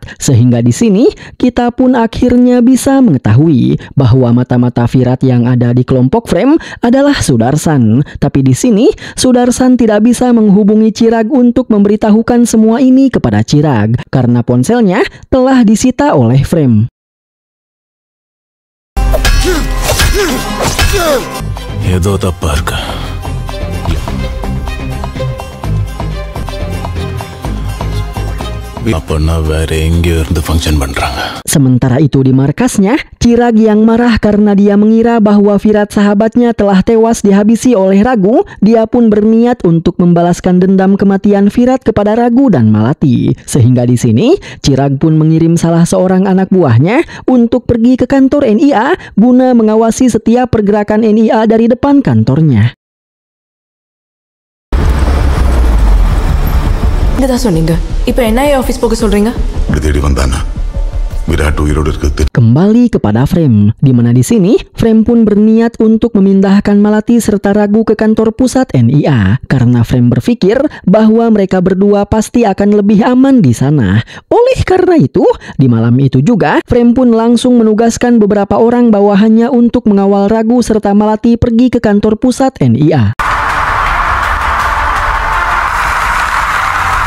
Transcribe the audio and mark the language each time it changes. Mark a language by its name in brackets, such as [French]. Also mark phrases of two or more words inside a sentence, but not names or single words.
[Indonesian] Sehingga di sini kita pun akhirnya bisa mengetahui bahwa mata-mata Virat yang ada di kelompok Frame adalah Sudarsan. Tapi di sini Sudarsan tidak bisa menghubungi Chirag untuk memberitahukan semua ini kepada Chirag karena ponselnya telah disita oleh Frame. [Tamil] ஏதோ தப்பா இருக்கு. அப்பன்னா வேற எங்கேயோ இருந்து ஃபங்க்ஷன் பண்றாங்க. [Indonesian] Sementara itu di markasnya, Chirag yang marah karena dia mengira bahwa Virat sahabatnya telah tewas dihabisi oleh Ragu, dia pun berniat untuk membalaskan dendam kematian Virat kepada Ragu dan Malati. Sehingga di sini, Chirag pun mengirim salah seorang anak buahnya untuk pergi ke kantor NIA guna mengawasi setiap pergerakan NIA dari depan kantornya. [Tamil] இங்கதான் சொன்னீங்க. இப்போ NIA ஆபீஸ் போக சொல்றீங்க? [Indonesian] Kembali kepada Frame, di mana di sini Frame pun berniat untuk memindahkan Malati serta Ragu ke kantor pusat NIA karena Frame berpikir bahwa mereka berdua pasti akan lebih aman di sana. Oleh karena itu, di malam itu juga Frame pun langsung menugaskan beberapa orang bawahannya untuk mengawal Ragu serta Malati pergi ke kantor pusat NIA.